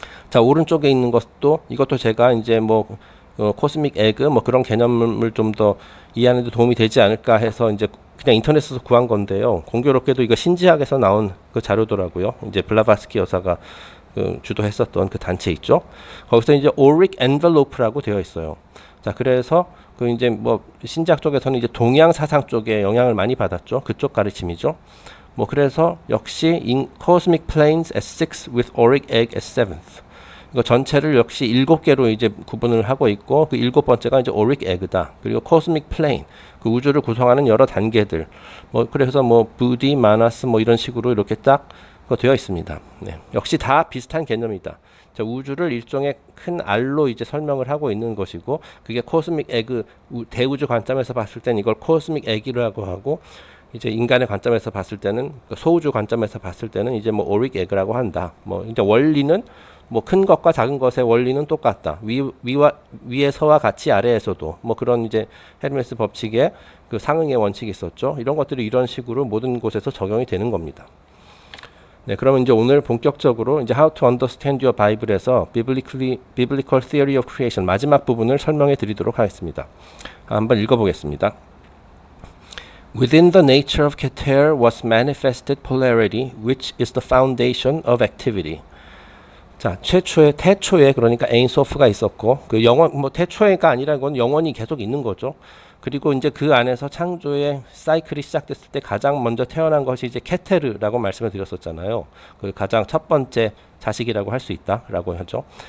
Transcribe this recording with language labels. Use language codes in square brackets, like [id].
[ko] 자, 오른쪽에 있는 것도 이것도 제가 이제 뭐 코스믹 에그 뭐 그런 개념을 좀 더 이해하는 데 도움이 되지 않을까 해서 이제 그냥 인터넷에서 구한 건데요. 공교롭게도 이거 신지학에서 나온 그 자료더라고요. 이제 블라바스키 여사가 주도했었던 그 단체 있죠. 거기서 이제 오릭 엔벨로프라고 되어 있어요. 자, 그래서 그 이제 뭐 신지학 쪽에서는 이제 동양 사상 쪽에 영향을 많이 받았죠. 그쪽 가르침이죠. 뭐 그래서 역시 [en] cosmic planes as 6 with auric egg as 7th. [ko] 이거 전체를 역시 7개로 이제 구분을 하고 있고 그 7번째가 이제 auric egg다. 그리고 cosmic plane 그 우주를 구성하는 여러 단계들. 뭐 그래서 뭐 부디, 마나스 뭐 이런 식으로 이렇게 딱 되어 있습니다. 네. 역시 다 비슷한 개념이다. 자, 우주를 일종의 큰 알로 이제 설명을 하고 있는 것이고, 그게 코스믹 에그, 대우주 관점에서 봤을 때는 이걸 코스믹 에그라고 하고, 이제 인간의 관점에서 봤을 때는, 소우주 관점에서 봤을 때는 이제 뭐 오릭 에그라고 한다. 뭐 이제 원리는 뭐 큰 것과 작은 것의 원리는 똑같다. 위에서와 같이 아래에서도 뭐 그런 이제 헤르메스 법칙의 그 상응의 원칙이 있었죠. 이런 것들이 이런 식으로 모든 곳에서 적용이 되는 겁니다. 네, 그러면 이제 오늘 본격적으로 이제 How to Understand Your Bible에서 Biblical Theory of Creation 마지막 부분을 설명해 드리도록 하겠습니다. 한번 읽어보겠습니다. [en] Within the nature of Keter was manifested polarity, which is the foundation of activity. [ko] 자, 태초에 그러니까 에인소프가 있었고, 그 영원 뭐 태초에가 아니라 건 영원히 계속 있는 거죠. 그리고 이제 그 안에서 창조의 사이클이 시작됐을 때 가장 먼저 태어난 것이 이제 케테르라고 말씀을 드렸었잖아요. 그 가장 첫 번째 자식이라고 할 수 있다라고 하죠.